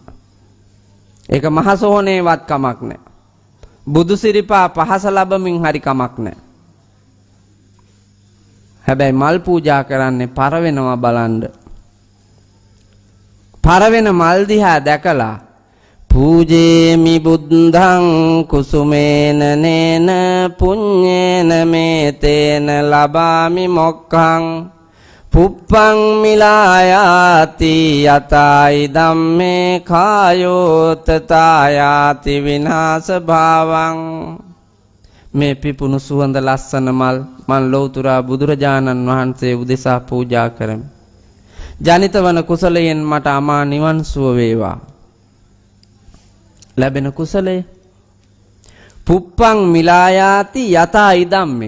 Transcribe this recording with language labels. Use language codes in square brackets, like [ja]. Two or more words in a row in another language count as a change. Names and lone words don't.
[si] ඒක මහසෝනේවත් කමක් නෑ. බුදු සිරිපා පහස ලැබමින් හරි කමක් නෑ. හැබැයි මල් පූජා කරන්නේ පරවෙනවා බලන්න. පරවෙන මල් දිහා දැකලා [pi] පූජේමි බුද්ධං කුසුමේන නේන පුඤ්ඤේන මේතේන ලබාමි මොක්ඛං පුප්පං මිලායාති යතයි ධම්මේ කායෝ තථායාති විනාශ භාවං. [si] මේ පිපුණු සුවඳ ලස්සන මල් මන් ලෞතුරා බුදුරජාණන් වහන්සේ උදෙසා පූජා කරමි. ජනිත වන කුසලයෙන් මට අමා නිවන් සුව වේවා. ලැබෙන කුසලය [pi] පුප්පං මිලායාති යතා ඉදම්මේ.